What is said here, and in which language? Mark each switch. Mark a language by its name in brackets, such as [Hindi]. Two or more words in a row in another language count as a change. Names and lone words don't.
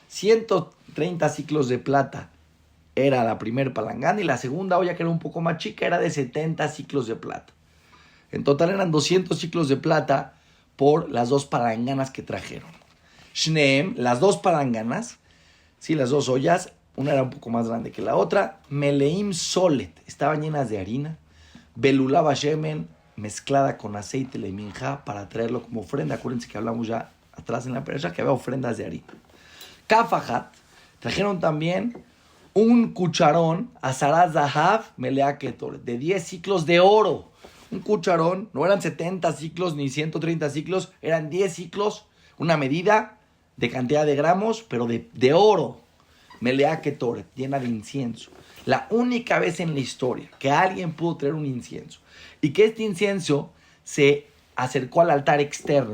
[Spanish] 130 ciclos de plata era la primer palangana, y la segunda olla, que era un poco más chica, era de 70 ciclos de plata. En total eran 200 ciclos de plata por las dos palanganas que trajeron. Shneem, las dos palanganas, sí, las dos ollas, una era un poco más grande que la otra. [Hebrew] מלאים סולת, [Spanish] estaban llenas de harina. [Hebrew] בלולה בשמן, [Spanish] mezclada con aceite leminja, para traerlo como ofrenda. Acuérdense que hablamos ya atrás en la percha que había ofrendas de harina. Kafajat, trajeron también un cucharón, [Hebrew] עשרה זהב מלאה קטרת, [Spanish] de 10 ciclos de oro. Un cucharón, no eran 70 ciclos ni 130 ciclos, eran 10 ciclos, una medida de cantidad de gramos, pero de oro. [Hebrew] מלאה קטרת, [Spanish] llena de incienso. La única vez en la historia que alguien pudo traer un incienso y que este incienso se acercó al altar externo.